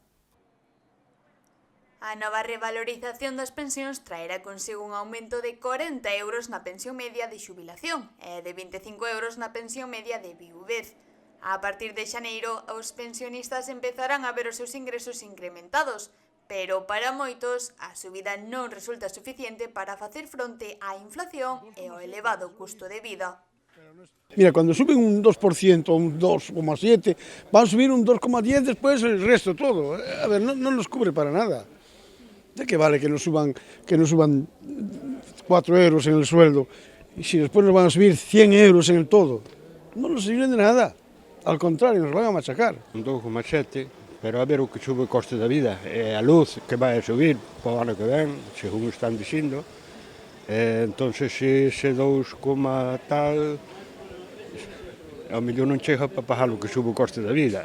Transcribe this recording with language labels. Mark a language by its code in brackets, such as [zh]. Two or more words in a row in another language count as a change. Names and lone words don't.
[gl] A nova revalorización das pensións traerá consigo un aumento de 40 euros na pensión media de xubilación e de 25 euros na pensión media de viudez. A partir de xaneiro, os pensionistas empezarán a ver os seus ingresos incrementados, pero para moitos a subida non resulta suficiente para facer fronte á inflación e ao elevado custo de vida. [es] Mira, cuando suben un 2%, un 2,7%, van a subir un 2,10%, después el resto todo. A ver, no nos cubre para nada. ¿De qué vale que nos suban 4 euros en el sueldo y si después nos van a subir 100 euros en el todo? No nos sirve de nada. Al contrario, nos van a machacar. [gl] Un 2,7, pero a ver o que sube o coste da vida. É a luz que vai a subir para o ano que ven, según están dicindo. Entón, se ese 2, tal, ao mellor non chega para pagar o que sube o coste da vida.